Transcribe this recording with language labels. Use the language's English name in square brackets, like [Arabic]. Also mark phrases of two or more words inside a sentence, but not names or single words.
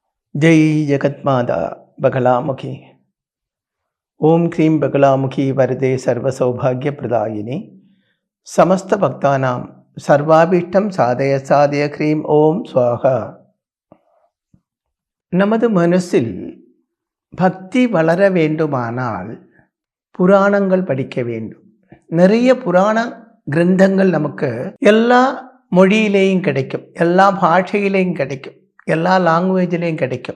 [Sanskrit] जय जगन्माता बगलामुखी। ओम क्रीं बगलामुखी वरदे सर्वसौभाग्यप्रदायिनी समस्त भक्तानां सर्वाभीष्टं साधय साधय क्रीं ओम स्वाहा. [Tamil] நமது மனசில் பக்தி வளர வேண்டுமானால் புராணங்கள் படிக்க வேண்டும். நிறைய புராண கிரந்தங்கள் நமக்கு எல்லா மொழியிலேயும் கிடைக்கும், எல்லா பாஷையிலேயும் கிடைக்கும், எல்லா லாங்குவேஜிலையும் கிடைக்கும்.